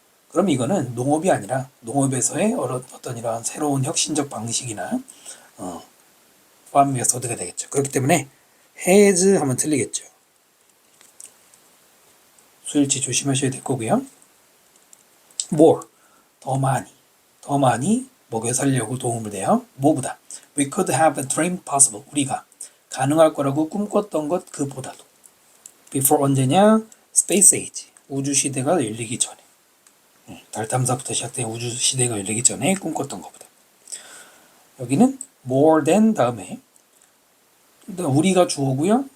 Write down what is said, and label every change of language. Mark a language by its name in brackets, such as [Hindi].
[Korean] 그럼 이거는 농업이 아니라 농업에서의 어떤 이러한 새로운 혁신적 방식이나 farm 메소드가 되겠죠. 그렇기 때문에 has 하면 틀리겠죠. 수일치 조심하셔야 될 거고요. more, 더 많이 먹여 살리려고 도움을 돼요. 뭐보다 [English] we could have a dream possible. [Korean] 우리가 가능할 거라고 꿈꿨던 것 그보다도. [English] before [Korean] 언제냐? [English] space age. [Korean] 우주 시대가 열리기 전에. 달 탐사부터 시작된 우주 시대가 열리기 전에 꿈꿨던 것보다. 여기는 more than 다음에 우리가 주어고요.